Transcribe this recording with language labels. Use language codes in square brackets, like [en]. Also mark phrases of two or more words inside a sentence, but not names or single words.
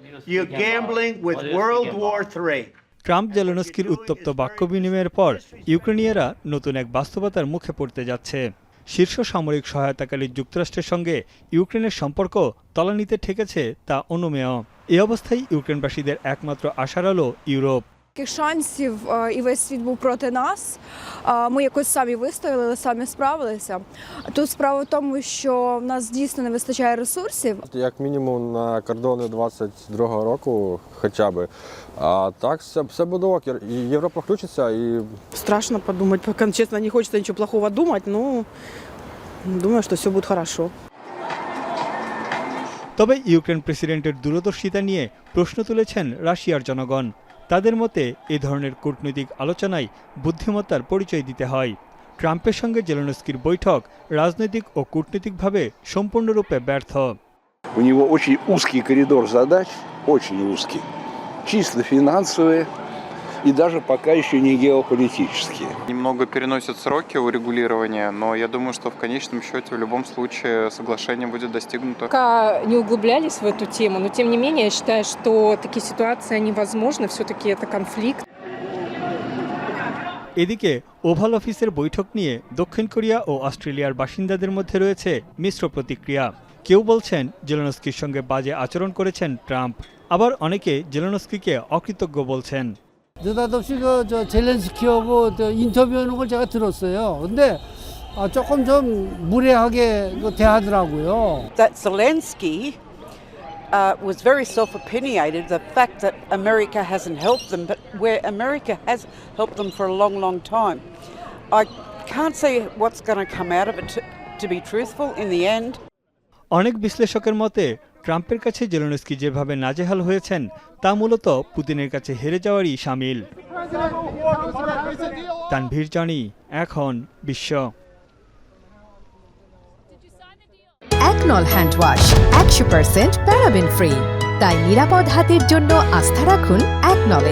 [bn] ট্রাম্প জেলেনস্কির উত্তপ্ত বাক্য বিনিময়ের পর ইউক্রেনীয়রা নতুন এক বাস্তবতার মুখে পড়তে যাচ্ছে। শীর্ষ সামরিক সহায়তাকারী যুক্তরাষ্ট্রের সঙ্গে ইউক্রেনের সম্পর্ক তলানিতে ঠেকেছে তা অনুমেয়। এই অবস্থায় ইউক্রেনবাসীদের একমাত্র আশার আলো ইউরোপ। [uk] Шансів і весь світ був проти нас. Ми якось самі вистояли, самі справилися. Тут справа в тому, що в нас дійсно не вистачає ресурсів. Як мінімум на кордони 22-го року хоча б. А так все буде ок. Європа включиться і... [ru] Страшно подумать, пока, честно, не хочется ничего плохого думать, но думаю, что все будет хорошо. [bn] তবে ইউক্রেন প্রেসিডেন্টের দূরদর্শিতা নিয়ে প্রশ্ন তুলেছেন রাশিয়ার জনগণ। তাদের মতে এই ধরনের কূটনৈতিক আলোচনায় বুদ্ধিমত্তার পরিচয় দিতে হয়। ট্রাম্পের সঙ্গে জেলেনস্কির বৈঠক রাজনৈতিক ও কূটনৈতিকভাবে সম্পূর্ণরূপে ব্যর্থ। [ru] У него очень узкий коридор задач, очень узкий, чисто финансовые и даже пока еще не геополитические. Немного переносят сроки урегулирования, но я думаю, что в конечном счете в любом случае соглашение будет достигнуто. Пока не углублялись в эту тему, но тем не менее я считаю, что такие ситуации они возможны, все-таки это конфликт. [bn] এদিকে ওভাল অফিসের বৈঠক নিয়ে দক্ষিণ কোরিয়া ও অস্ট্রেলিয়ার বাসিন্দাদের মধ্যে রয়েছে মিশ্র প্রতিক্রিয়া। কেউ বলছেন জেলেনস্কির সঙ্গে বাজে আচরণ করেছেন ট্রাম্প, আবার অনেকে জেলেনস্কিকে 어कृতজ্ঞ বলছেন। [ko] 느닷없이 저 젤렌스키하고 인터뷰하는 걸 제가 들었어요. 근데 조금 좀 무례하게 대하더라고요. [en] That Zelensky was very self-opinionated. The fact that America hasn't helped them, but where America has helped them for a long, long time. I can't see what's going to come out of it, to be truthful, in the end. [bn] অনেক বিশ্লেষকের মতে ট্রাম্পের কাছে জেলেনস্কি যেভাবে নাজেহাল হয়েছেন তা মূলত পুতিনের কাছে হেরে যাওয়ারই শামিল। তানভীর জানি, এখন বিশ্ব। একনল [en] hand wash [bn] 100% [en] paraben free, [bn] তাই নিরাপদ হাতের জন্য আস্থা রাখুন একনলে।